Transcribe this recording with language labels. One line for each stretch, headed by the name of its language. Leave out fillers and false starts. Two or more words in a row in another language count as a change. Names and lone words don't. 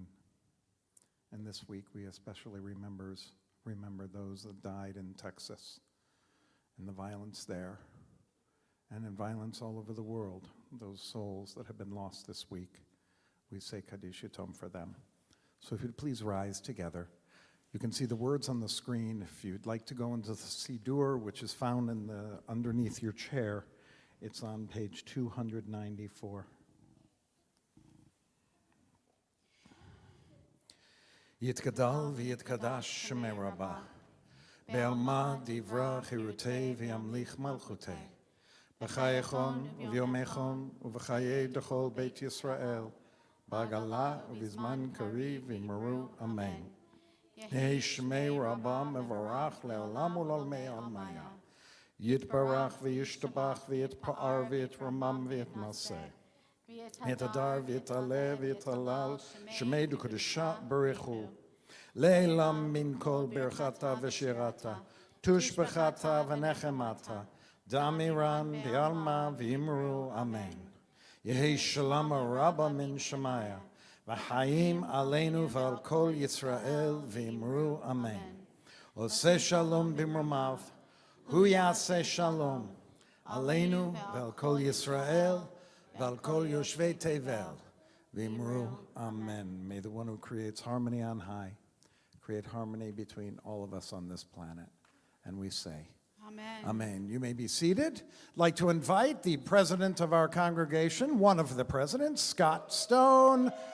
English: And this week we especially remember those that died in Texas and the violence there and in violence all over the world, those souls that have been lost this week. We say Kaddish for them. So if you'd please rise together. You can see the words on the screen. If you'd like to go into the Siddur, which is found in underneath your chair, it's on page 294.
Aramaic: יתגדל ויתקדש שמה רבא, בעלמא די ברא כרעותה וימליך מלכותה, בחייכון וביומיכון ובחיי דכל בית ישראל, בעגלא ובזמן קריב ואמרו אמן. יהא שמה רבא מברך לעלם ולעלמי עלמיא, יתברך וישתבח ויתפאר ויתרומם ויתנשא. ויתהדר ויתעלה ויתהלל שמה דקדשא בריך הוא לעלא מן כל ברכתא ושירתא תשבחתא ונחמתא דאמירן בעלמא ואמרו אמן. יהא שלמא רבא מן שמיא וחיים עלינו ועל כל ישראל ואמרו אמן.
Hebrew: עושה שלום במרומיו הוא יעשה שלום עלינו ועל כל ישראל ועל כל יושבי תבל, ואמרו אמן.
English: May the one who creates harmony on high create harmony between all of us on this planet. And we say, Amen. Amen. You may be seated. I'd like to invite the president of our congregation, one of the presidents, Scott Stone.